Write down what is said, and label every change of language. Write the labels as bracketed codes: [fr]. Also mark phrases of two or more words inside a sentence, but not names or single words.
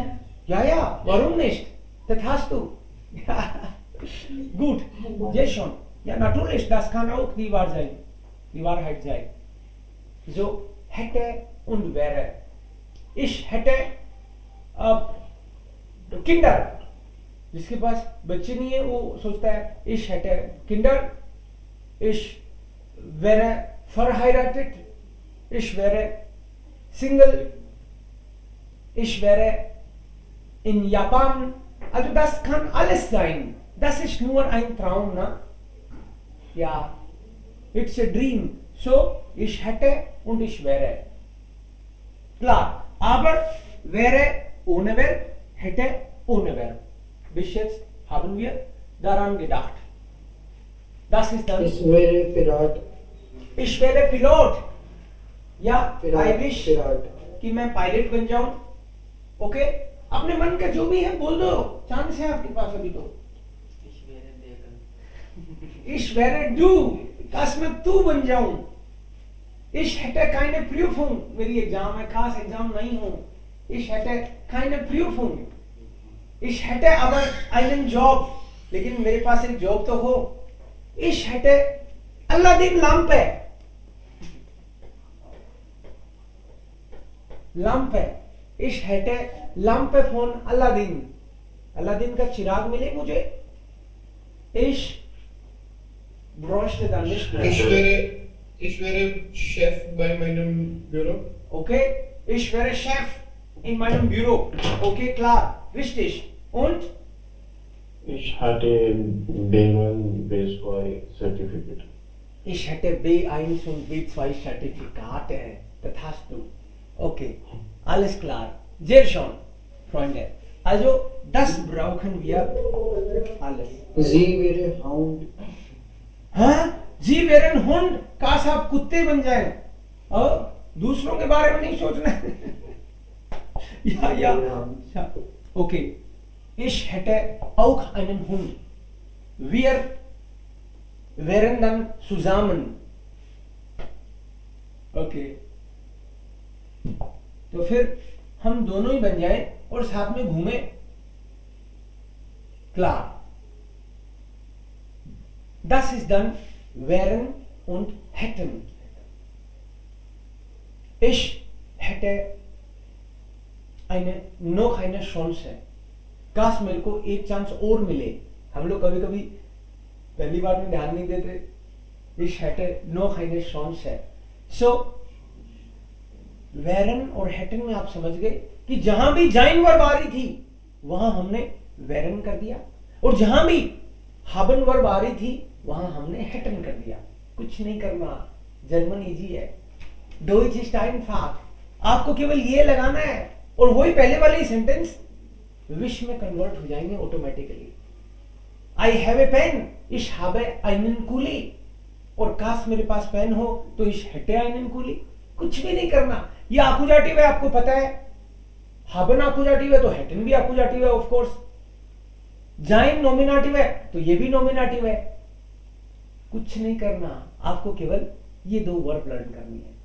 [de] ja warum nicht das hast du ja gut jetzt schon ja natürlich das kann auch die Wahrheit sein so hätte und wäre ich hätte [hi] Kinder जिसके पास बच्चे नहीं है वो सोचता है [de] ich hätte Kinder ich wäre verheiratet ich wäre Single ich wäre in Japan also das kann alles sein das ist nur ein Traum na ja [en] it's a dream [de] so ich hätte und ich wäre klar aber wäre ohne wäre hätte ohne wäre bis jetzt haben wir daran gedacht das ist dann Ich wäre Pirat. ich wäre Pilot या I Pirat. [en] wish [de] Pirat. [hi] कि मैं पायलट बन जाऊं ओके अपने मन का जो भी है बोल दो चांस है आपके पास अभी तो [de] Ich wäre Degan. ich wäre du [hi] काश मैं तू बन जाऊं [de] ich hätte keine Prüfung [hi] मेरी एग्जाम है खास एग्जाम नहीं हूं [de] ich hätte keine Prüfung ich hätte aber einen Job [hi] लेकिन मेरे पास एक जॉब तो हो [de] ich hätte Aladdin Lampe ich hätte Lampe von Aladdin [hi] का चिराग मिले मुझे [de] ich bräuchte dann nicht mehr. Ich wäre Chef bei meinem Büro. Okay, ich wäre Chef in meinem Büro. Okay, klar, richtig. Und Ich hatte B1, B2 Certificate. ich hätte B1 und B2 Zertifikate. Das hast du. Okay, alles klar. Sehr schön, Freunde. Also, das brauchen wir alles. Sie wäre Hound. [hi] हाँ? जी [de] wären Hund. [hi] काश आप कुत्ते बन जाएं और दूसरों के बारे में नहीं सोचना है। [de] या ओके Ich hätte auch einen Hund. Wir wären dann zusammen. Okay. [hi] तो फिर हम दोनों ही बन जाएं और साथ में घूमे. [de] Klar. Das ist dann wären und hätten. Ich hätte noch eine Chance. [hi] काश मेरे को एक चांस और मिले. हम लोग कभी कभी पहली बार में ध्यान नहीं देते. [de] Ich hätte noch eine Chance. [hi] So wären और hätten में आप समझ गए कि जहां भी जाइन वर्ब आ रही थी वहां हमने wären कर दिया, और जहां भी haben वर्ब आ रही थी वहां हमने hätten कर दिया. कुछ नहीं करना. जर्मन इजी है. [de] Deutsch ist einfach. [hi] आपको केवल ये लगाना है और वही पहले वाले ही सेंटेंस विश में कन्वर्ट हो जाएंगे ऑटोमेटिकली. [en] I have a pen. [de] ich habe einen Kuli. [hi] और काश मेरे पास पेन हो तो [de] ich hätte einen Kuli. [hi] कुछ भी नहीं करना. ये आकुजाटिव है, आपको पता है. haben आकुजाटिव है तो hätten भी आकुजाटिव है ऑफ कोर्स. जाइन नॉमिनेटिव है तो ये भी नॉमिनेटिव है. कुछ नहीं करना. आपको केवल ये दो वर्ब लर्न करनी है.